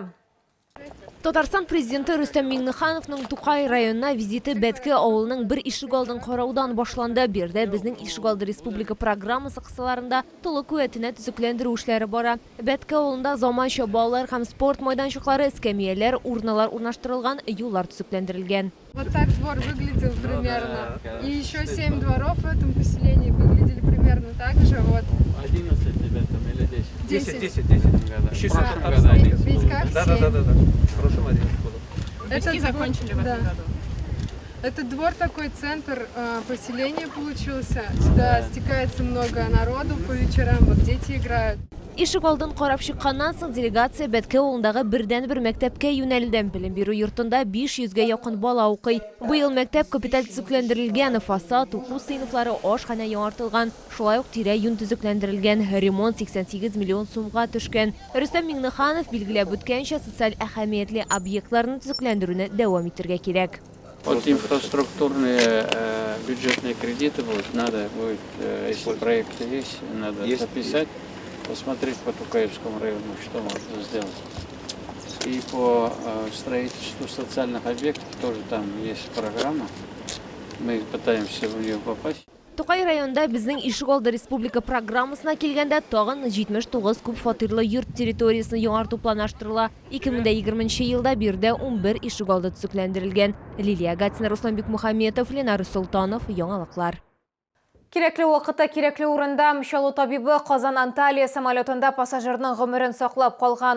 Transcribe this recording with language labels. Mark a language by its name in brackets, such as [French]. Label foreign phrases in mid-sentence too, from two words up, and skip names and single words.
[Tatar] Татарстан президенты Рөстәм Миңнехановның Тукай районына визиты Бәтке авылының бір ишек алдын караудан башланды. Бердә безнең ишек алды республика программасы кысаларында тулы куәтенә төзекләндерү эшләре бара. Бәтке авылында заманча балалар һәм спорт майданчыклары, эскәмияләр, урыналар урнаштырылган, юллар төзекләндерелгән. [Russian] Вот так двор выглядел примерно. И еще 7 дворов в этом поселении выглядели примерно так же. Вот. 11 ребят там или 10? 10. 10. Ведь как Да. 7. В прошлом 11 было. Это закончили в этом году. Это двор такой, центр поселения получился. Сюда стекается много народу по вечерам, вот дети играют. [Tatar] Ишек алдын карап чыкканнан соң делегация Бәтке авылындагы бердән-бер мәктәпкә юнәлде. Белем бирү йортында 500-гә якын бала укый. Быел мәктәп капиталь төзекләндерелгән, фасад, уку сыйныфлары, ашхана яңартылган. Шулай ук тирә-юнь төзекләндерелгән, ремонт 88 миллион сумга төшкән. Рөстәм Миңнеханов билгеләп үткәнчә социаль әһәмиятле объектларны төзекләндерүне дәвам итәргә кирәк. [Russian] Вот инфраструктурные бюджетные кредиты будут, надо будет, если проекты есть, надо записать, посмотреть по Тукаевскому району, что можно сделать. И по строительству социальных объектов тоже там есть программа, мы пытаемся в нее попасть. [Tatar] Тукай районында безнең ишек алды республика программасына килгәндә тагын 79 күп фатирлы йорт территориясын яңарту планлаштырыла. 2020 елда бирдә 11 ишек алды төзекләндерелгән. Лилия Гатина, Руслан Бикмухаметов, Ленар Султанов, яңалыклар. Кирәкле вакытта, кирәкле урында Шалу табибы Казан-Анталия самолетында пассажирның гомерен саклап калган.